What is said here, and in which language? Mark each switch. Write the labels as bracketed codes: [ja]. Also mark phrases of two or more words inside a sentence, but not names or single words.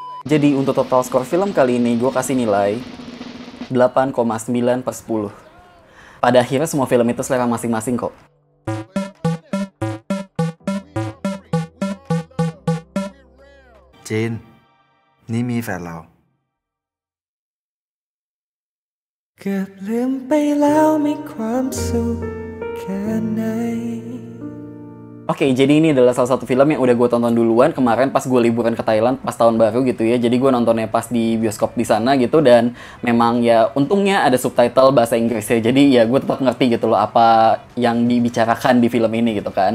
[id] Jadi untuk total skor film kali ini gue kasih nilai 8,9/10. Pada akhirnya semua film itu selera masing-masing kok. [th] Jane นี่มีแฟนเราเกือบลืมไปแล้วมีความสุขแค่ไหน [id] Oke, jadi ini adalah salah satu film yang udah gue tonton duluan kemarin pas gue liburan ke Thailand pas tahun baru gitu ya. Jadi gue nontonnya pas di bioskop di sana gitu, dan memang ya untungnya ada subtitle bahasa Inggris ya. Jadi ya gue tetap ngerti gitu loh apa yang dibicarakan di film ini gitu kan.